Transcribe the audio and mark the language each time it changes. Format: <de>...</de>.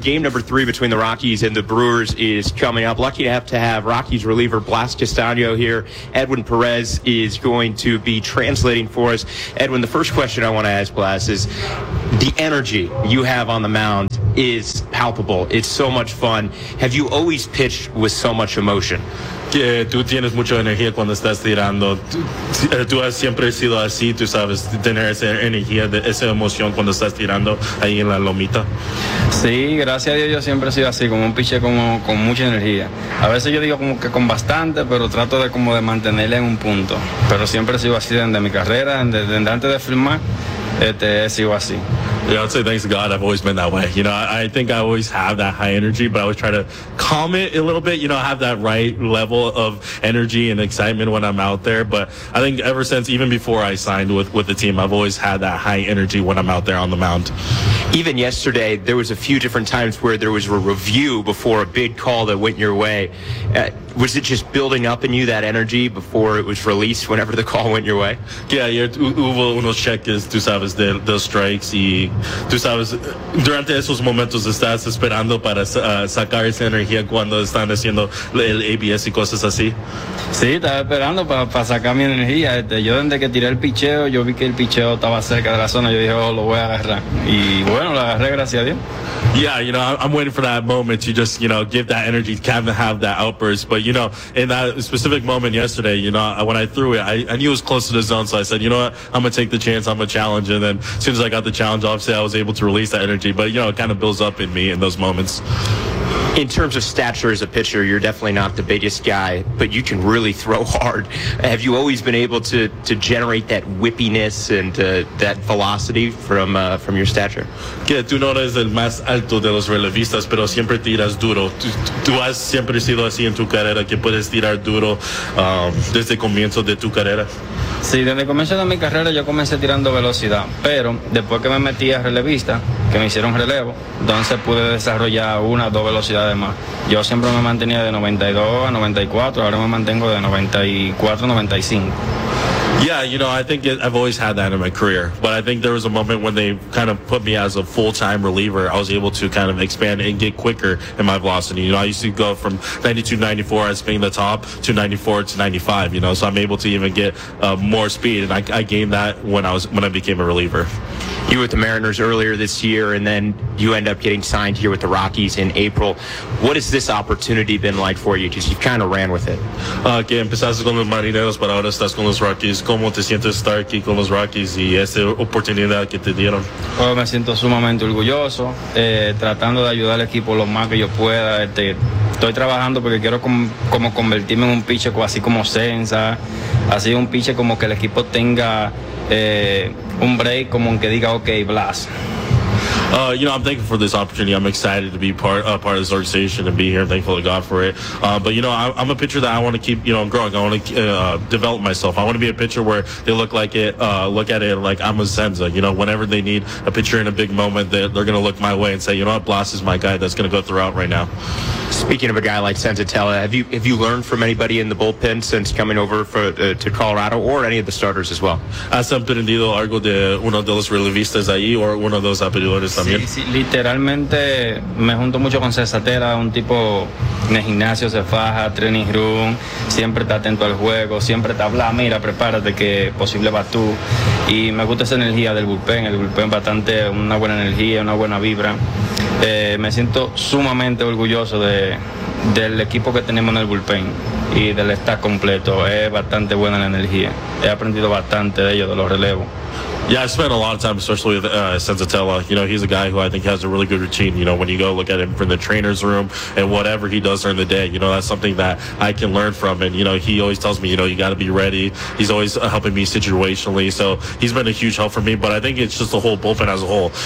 <en>Game number three between the Rockies and the Brewers is coming up. Lucky to have Rockies reliever Blas Castaño here. Edwin Perez is going to be translating for us. Edwin, the first question I want to ask Blas is, the energy you have on the mound is palpable. It's so much fun. Have you always pitched with so much emotion?</en> <es>Que tú tienes mucha energía cuando estás tirando. Tú has siempre sido así, tú sabes, tener esa energía, esa emoción cuando estás tirando ahí en la lomita. Sí, gracias a Dios yo siempre he sido así, como un piche con mucha energía. A veces yo digo como que con bastante, pero trato de como de mantenerla en un punto. Pero siempre he sido así desde mi carrera, desde antes de firmar, he sido así.</es> <en>Yeah, I'd say thanks to God I've always been that way. You know, I think I always have that high energy, but I always try to calm it a little bit, you know, have that right level of energy and excitement when I'm out there. But I think ever since, even before I signed with the team, I've always had that high energy when I'm out there on the mound. Even yesterday, there was a few different times where there was a review before a big call that went your way. Was it just building up in you that energy before it was released whenever the call went your way?</en> <es>Yeah, hubo unos cheques, tú sabes, de strikes. Y tú sabes, durante esos momentos estás esperando para sacar esa energía cuando están haciendo el ABS y cosas así. Sí, estaba esperando para sacar mi energía. Yo desde que tiré el picheo, yo vi que el picheo estaba cerca de la zona. Yo dije, oh, lo voy a agarrar. Y bueno, lo agarré, gracias a Dios.</es> <en>Yeah, you know, I'm waiting for that moment to just, you know, give that energy, kind of have that outburst. But, you know, in that specific moment yesterday, you know, when I threw it, I knew it was close to the zone. So I said, you know what, I'm going to take the chance, I'm going to challenge. And then as soon as I got the challenge, obviously I was able to release that energy. But, you know, it kind of builds up in me in those moments. In terms of stature as a pitcher, you're definitely not the biggest guy, but you can really throw hard. Have you always been able to generate that whippiness and that velocity from your stature?</en> <es>Que tú no eres el más alto de los relevistas, pero siempre tiras duro. Tú has siempre sido así en tu carrera, que puedes tirar duro desde comienzo de tu carrera. Sí, desde el comienzo de mi carrera yo comencé tirando velocidad, pero después que me metí a relevista, que me hicieron relevo, entonces pude desarrollar una o dos velocidades más. Yo siempre me mantenía de 92 a 94, ahora me mantengo de 94 a 95.</es> <en>Yeah, you know, I think I've always had that in my career. But I think there was a moment when they kind of put me as a full-time reliever. I was able to kind of expand and get quicker in my velocity. You know, I used to go from 92, 94 as being the top to 94 to 95, you know. So I'm able to even get more speed. And I gained that when I became a reliever. You were with the Mariners earlier this year, and then you end up getting signed here with the Rockies in April. What has this opportunity been like for you? Because you kind of ran with it.</en> <es>Que empezaste con los Marineros, pero ahora estás con los Rockies. ¿Cómo te sientes estar aquí con los Rockies y esta oportunidad que te dieron? Bueno, me siento sumamente orgulloso, tratando de ayudar al equipo lo más que yo pueda. Estoy trabajando porque quiero como convertirme en un pitcher así como Senza, así un pitcher como que el equipo tenga un break, como en que diga, ok, Blas.</es> <en>You know, I'm thankful for this opportunity. I'm excited to be part of this organization and be here. I'm thankful to God for it. But, you know, I'm a pitcher that I want to keep, you know, growing. I want to develop myself. I want to be a pitcher where they look at it like I'm a Senza. You know, whenever they need a pitcher in a big moment, they're going to look my way and say, you know what, Blas is my guy that's going to go throughout right now. Speaking of a guy like Senzatella, have you learned from anybody in the bullpen since coming over to Colorado or any of the starters as well?</en> <es>¿Has aprendido algo de uno de los relevistas ahí o uno de los abridores también? Sí, literalmente me junto mucho con Senzatella, un tipo en el gimnasio se faja, training room, siempre está atento al juego, siempre está hablando, mira, prepárate que posible vas tú. Y me gusta esa energía del bullpen, el bullpen bastante, una buena energía, una buena vibra. Me siento sumamente orgulloso del equipo que tenemos en el bullpen y del staff completo. Es bastante buena la energía. He aprendido bastante de ellos, de los relevos.</es> <en>Yeah, I spent a lot of time, especially with Senzatella. You know, he's a guy who I think has a really good routine. You know, when you go look at him from the trainer's room and whatever he does during the day, you know, that's something that I can learn from. And, you know, he always tells me, you know, you got to be ready. He's always helping me situationally. So he's been a huge help for me. But I think it's just the whole bullpen as a whole.</en>